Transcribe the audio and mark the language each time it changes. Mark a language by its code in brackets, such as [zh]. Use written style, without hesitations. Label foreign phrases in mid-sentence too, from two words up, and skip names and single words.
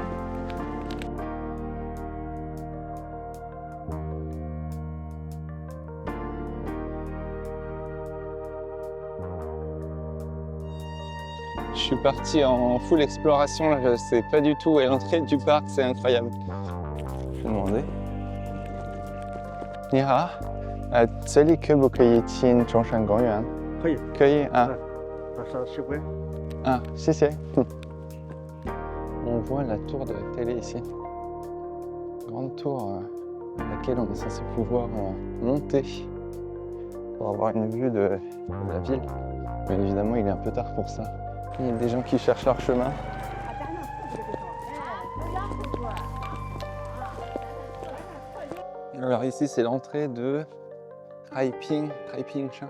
[fr] Je suis parti en full exploration, là, je sais pas du tout où est l'entrée du parc, c'est incroyable. Je vais demander. [zh] 你好, 这里可不可以进中山公园？可以，可以啊。上10块。 [fr] Ah, 谢谢。On voit la tour de télé ici. Grande tour à laquelle on est censé pouvoir monter pour avoir une vue de la ville. Mais évidemment, il est un peu tard pour ça. Il y a des gens qui cherchent leur chemin. Alors ici, c'est l'entrée de Taiping Shan.